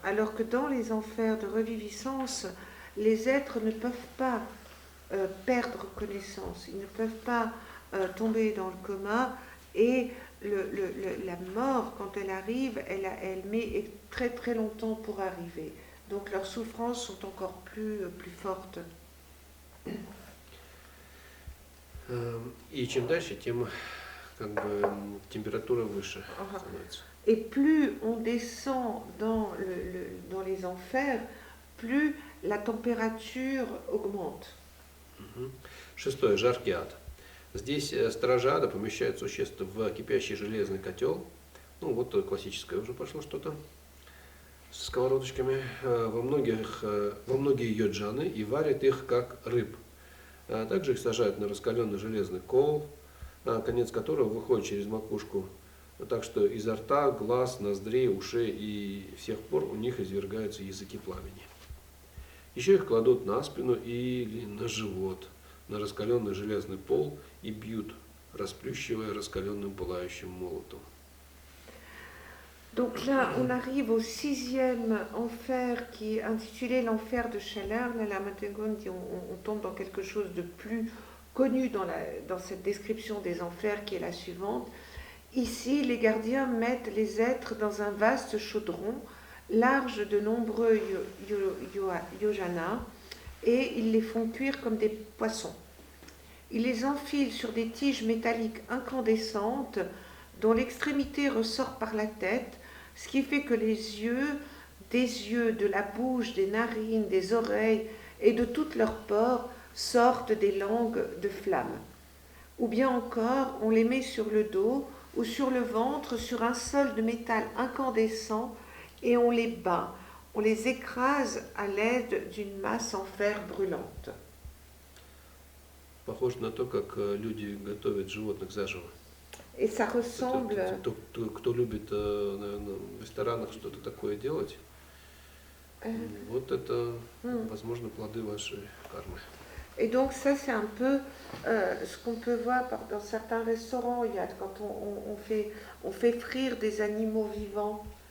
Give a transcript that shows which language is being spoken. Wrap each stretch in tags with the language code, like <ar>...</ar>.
<fr>Alors que dans les enfers de reviviscence, les êtres ne peuvent pas perdre connaissance, ils ne peuvent pas tomber dans le coma, et la mort, quand elle arrive, elle met très très longtemps pour arriver. Donc leurs souffrances sont encore plus fortes.</fr> <ru>И чем дальше, тем как бы температура выше становится.</ru> <fr>Et plus on descend dans les enfers, plus la température augmente.</fr> <ru>Шестое. Жаркий ад. Здесь стражи ада помещают существ в кипящий железный котел. Ну вот классическое уже пошло что-то с сковородочками. Во многие йоджаны и варят их как рыб. Также их сажают на раскаленный железный кол, конец которого выходит через макушку. Так что изо рта, глаз, ноздрей, ушей и всех пор у них извергаются языки пламени. Еще их кладут на спину или на живот, на раскаленный железный пол и бьют, расплющивая раскаленным пылающим молотом.</ru> <fr>Donc là, on arrive au 6e enfer qui est intitulé l'enfer de chaleur. Là, la Mategon dit on tombe dans quelque chose de plus connu dans cette description des enfers qui est la suivante. Ici, les gardiens mettent les êtres dans un vaste chaudron, large de nombreux yojanas, et ils les font cuire comme des poissons. Ils les enfilent sur des tiges métalliques incandescentes dont l'extrémité ressort par la tête, ce qui fait que des yeux, de la bouche, des narines, des oreilles et de toutes leurs pores sortent des langues de flammes. Ou bien encore, on les met sur le dos ou sur le ventre, sur un sol de métal incandescent, et on les bat, on les écrase à l'aide d'une masse en fer brûlante.</fr> <ru>Похоже на то, как люди готовят животных заживо.</ru> <fr>Et ça ressemble...</fr> <ru>Кто любит в ресторанах что-то такое делать, вот это, возможно, плоды вашей кармы.</ru> <fr>Et donc ça, c'est un peu ce qu'on peut voir dans certains restaurants. Il y a, quand on fait frire des animaux vivants.</fr>